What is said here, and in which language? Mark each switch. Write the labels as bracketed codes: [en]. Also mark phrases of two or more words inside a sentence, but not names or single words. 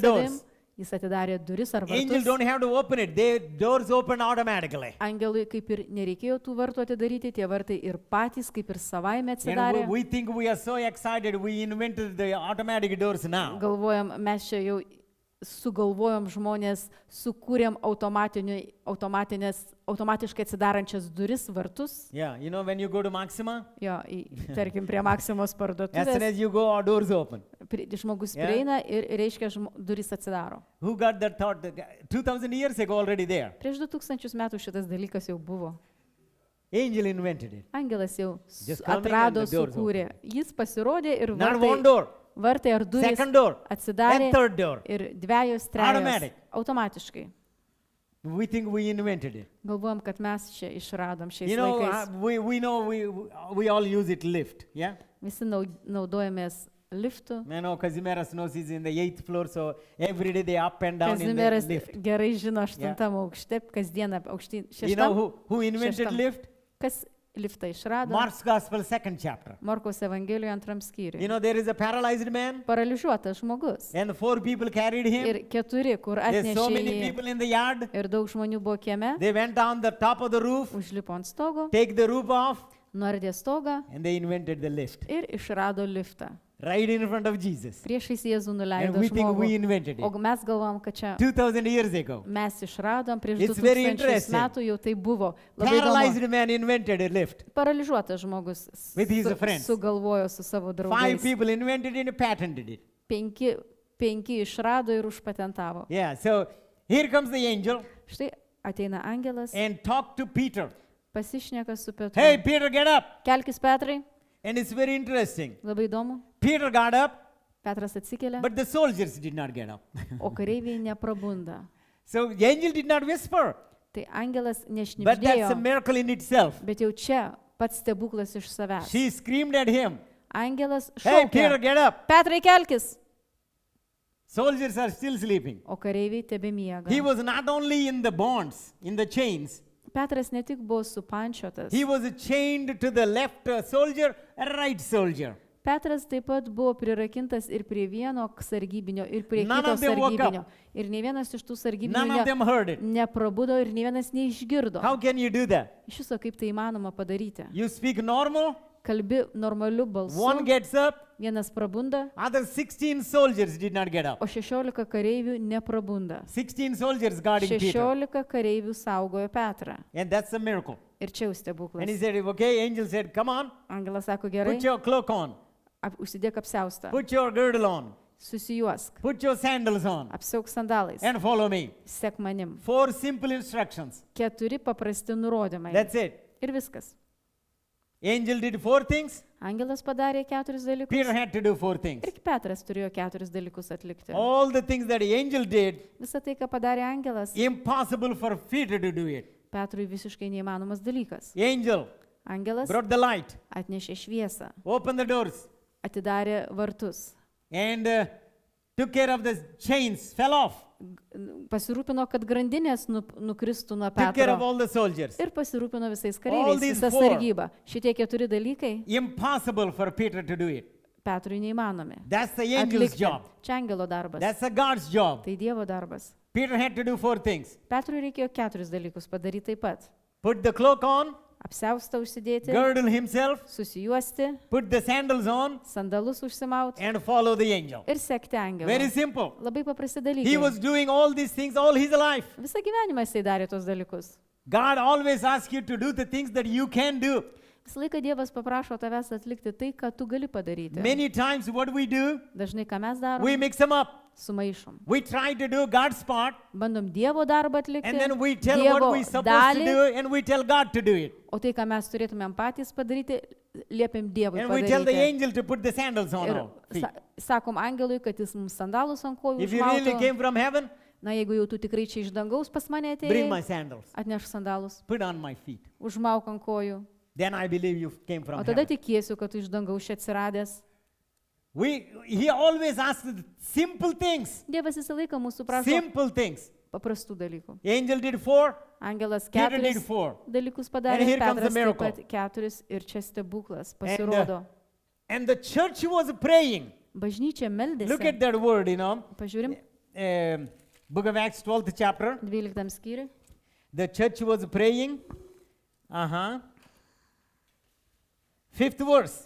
[en] the doors. [lt] savim. Jis atidarė duris ar [en] Angel [lt] vartus. [en] don't have to open it. The doors open automatically. [lt] Angelui kaip ir nereikėjo tų vartų atidaryti, tie vartai ir patys kaip ir savaime [en] And [lt] atsidarė. [en] we think we are so excited we invented the automatic doors now. [lt] Galvojam, mes čia jau sugalvojom žmonės, sukūrėm automatiškai atsidarančias duris, vartus. [en] Yeah, when you go to Maxima, [lt] Jo, tarkim, prie Maksimos [en] as soon [lt] parduotuvės. [en] as you go, our doors open. [lt] Žmogus [en] Yeah. [lt] prieina ir reiškia, duris atsidaro. [en] Who got that thought? 2000 years ago already there. [lt] Prieš 2000 metų šitas dalykas jau buvo. [en] Angel invented it. [lt] Angelas jau [en] Just coming [lt] atrado, [en] and the doors [lt] sukūrė. Jis pasirodė ir [en] Not one door, [lt] vartai ar durys [en] second door, [lt] atsidarė [en] and third door. [lt] ir dviejos, [en] Automatic. [lt] trejos automatiškai. [en] We think we invented it. [lt] Galvojam, kad mes čia išradom šiais [en] You know, [lt] laikais. [en] we know we all use it lift, yeah? [lt] Visi naudojamės liftu. [en] I know Kazimieras knows he's in the 8th floor, so every day they up and down in the [lt] Kazimieras [en] lift. [lt] gerai žino 8 aukšte, kasdieną aukštyn [en] You know 6. who invented [lt] Šeštam. [en] lift? [lt] Kas liftą išrado? [en] Mark's Gospel, 2nd chapter. [lt] Morkaus Evangelijoje 2 [en] You [lt] skyriuje. [en] know, there is a paralyzed man, [lt] Paralyžiuotas žmogus. [en] and 4 people carried him. [lt] Ir 4, kur [en] There's so [lt] atnešė [en] many [lt] jį. [en] people in the yard. [lt] Ir daug žmonių buvo kieme. [en] They went down the top of the roof, [lt] Užlipo ant stogo, [en] take the roof off, [lt] nuardė stogą [en] and they invented the lift [lt] ir išrado liftą. [en] right in front of Jesus. [lt] Priešais Jėzų [en] And [lt] nuleido [en] we think we [lt] žmogų. [en] invented [lt] O [en] it [lt] mes galvom, kad čia [en] 2000 years ago. [lt] mes išradom prieš [en] It's very [lt] 2000 [en] interesting. [lt] metų jau tai buvo. Labai įdomu. [en] Paralyzed man invented a lift. [lt] Paralyžiuotas žmogus [en] With his friends. [lt] sugalvojo su savo [en] 5 [lt] draugais. [en] people invented it and patented it. [lt] 5 išrado ir užpatentavo. [en] Yeah, so here comes the angel [lt] Štai ateina angelas, [en] and talk to Peter. [lt] pasišneka su Petru. [en] Hey, Peter, get up. [lt] Kelkis Petrai, [en] And it's very interesting. [lt] labai įdomu. [en] Peter got up, [lt] Petras atsikelia, [en] but the soldiers did not get up. [lt] o kareiviai neprabunda. [en] So the angel did not whisper, [lt] Tai angelas [en] but that's [lt] nešnibždėjo, [en] a miracle in itself. [lt] bet jau čia pats stebuklas iš savęs. [en] She screamed at him, [lt] Angelas [en] hey, Peter, [lt] šaukė, [en] get up. [lt] Petrai kelkis, [en] Soldiers are still sleeping. [lt] o kareiviai tebemiega. [en] He was not only in the bonds, in the chains, [lt] Petras ne tik buvo supančiotas, [en] he was chained to the left soldier and right soldier. [lt] Petras taip pat buvo prirakintas ir prie vieno sargybinio, ir prie [en] None [lt] kito [en] of them woke [lt] sargybinio. Ir nei vienas iš tų [en] None [lt] sargybinių [en] of them heard it. [lt] neprabudo ir nei vienas neišgirdo. [en] How can you do that? [lt] Iš viso kaip tai įmanoma padaryti. [en] You speak normal, [lt] Kalbi normaliu [en] one [lt] balsu, [en] gets up, [lt] vienas prabunda, [en] other 16 soldiers did not get up. [lt] o 16 kareivių neprabunda. [en] 16 soldiers guarding Peter. [lt] 16 kareivių saugojo Petrą. [en] And that's a miracle. [lt] Ir čia jau [en] And he [lt] stebuklas. [en] said, okay, angel said, come on, [lt] Angelas sako gerai, [en] put your cloak on, [lt] užsidėk apsiaustą, [en] put your girdle on, [lt] susijuosk, [en] put your sandals on, [lt] apsiauk sandalais, [en] and follow me. [lt] sek manim. [en] 4 simple instructions. [lt] 4 paprasti nurodymai. [en] That's it. [lt] Ir viskas. [en] Angel did 4 things, [lt] Angelas padarė 4 dalykus. [en] Peter had to do 4 things. [lt] Ir Petras turėjo 4 dalykus atlikti. [en] All the things that the angel did, [lt] Visą tai, ką padarė angelas, [en] impossible for Peter to do it. [lt] Petrui visiškai neįmanomas dalykas. [en] The angel [lt] Angelas [en] brought the light, [lt] atnešė šviesą, [en] opened the doors, [lt] atidarė vartus. [en] and took care of the chains, fell off, [lt] pasirūpino, kad grandinės nukristų nuo [en] took care of [lt] Petro [en] all the soldiers. [lt] ir pasirūpino visais [en] All [lt] kareiviais, [en] these [lt] visa [en] four. [lt] sargyba. Šitie 4 dalykai [en] Impossible for Peter to do it. [lt] Petrui neįmanomi. [en] That's the angel's [lt] Atlikti. [en] job. [lt] Čia angelo darbas. [en] That's a God's job. [lt] Tai Dievo darbas. [en] Peter had to do 4 things. [lt] Petrui reikėjo 4 dalykus padaryti taip pat. [en] Put the cloak on, [lt] Apsiaustą užsidėti, [en] girdle himself, [lt] susijuosti, [en] put the sandals on, [lt] sandalus užsimauti [en] and follow the angel. [lt] ir sekti angelą. [en] Very simple. [lt] Labai paprasti [en] He [lt] dalykai. [en] was doing all these things all his life. [lt] Visą gyvenimą jisai darė tos dalykus. [en] God always asks you to do the things that you can do. [lt] Visą laiką Dievas paprašo tavęs atlikti tai, ką tu gali padaryti. [en] Many times what we do, [lt] Dažnai ką mes darom, [en] we mix them up. [lt] sumaišom. [en] We try to do God's part, [lt] Bandom Dievo darbą atlikti, [en] and then we tell [lt] Dievo [en] what we're supposed to [lt] dalį, [en] do, and we tell God to do it. [lt] o tai, ką mes turėtumėm patys padaryti, liepiam Dievui [en] And we tell the [lt] padaryti. [en] angel to put the sandals on [lt] Ir [en] our feet. [lt] sakom angelui, kad jis mums sandalus ant kojų [en] If you really [lt] užmautų. [en] came from heaven, [lt] Na, jeigu jau tu tikrai čia iš dangaus pas mane [en] bring my [lt] atėjai, [en] sandals, [lt] atneš sandalus, [en] put on my feet. [lt] užmauk ant kojų. [en] Then I believe you came from [lt] O tada [en] heaven. [lt] tikėsiu, kad tu iš dangaus čia atsiradęs. [en] He always asks simple things. [lt] Dievas visą laiką mūsų prašo [en] Simple things. [lt] paprastų dalykų. [en] Angel did 4, [lt] Angelas [en] Peter did [lt] 4 [en] 4. [lt] dalykus [en] And [lt] padarė, [en] here comes the [lt] Petras taip [en] miracle. [lt] pat 4 ir čia stebuklas [en] And, [lt] pasirodo. [en] And the church was praying. [lt] Bažnyčia [en] Look at [lt] meldėsi. [en] that word, you know. [lt] Pažiūrim, [en] Book of Acts, 12th chapter. [lt] 12 skyriui. [en] The church was praying. 5th verse.